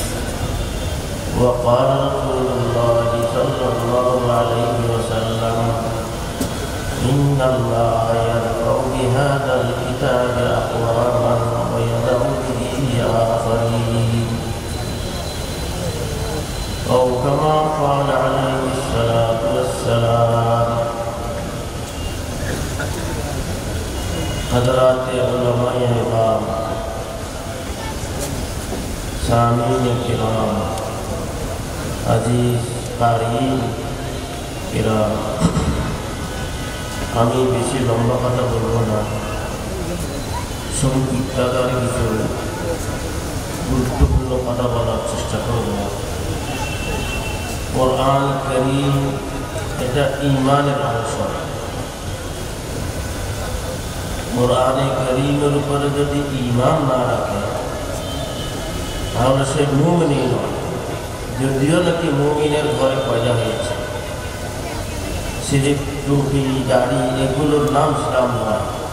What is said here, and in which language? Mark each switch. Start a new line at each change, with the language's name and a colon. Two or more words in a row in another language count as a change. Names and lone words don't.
Arabic: وقال رسول الله صلى الله عليه وسلم إن الله يرفع بهذا الكتاب أقواما ويدع به آخرين أو كما قال عليه الصلاة والسلام حضرات علماء
Urdu: امام سامعین کرام عزیز قارئین کرام
Bangla: আমি বেশি লম্বা কথা বলবো না সংক্ষিপ্ত আকারে কিছু গুরুত্বপূর্ণ কথা বলার চেষ্টা করব কোরআন কারীম এটা ঈমানের অংশ কোরআনে কারীমের উপরে যদি ঈমান না রাখে তাহলে সে মুমিন নয় যদিও নাকি মুমিনের ঘরে পয়দা হয়েছে সিরিফ টুপি দাড়ি এগুলোর নাম ইসলাম নয়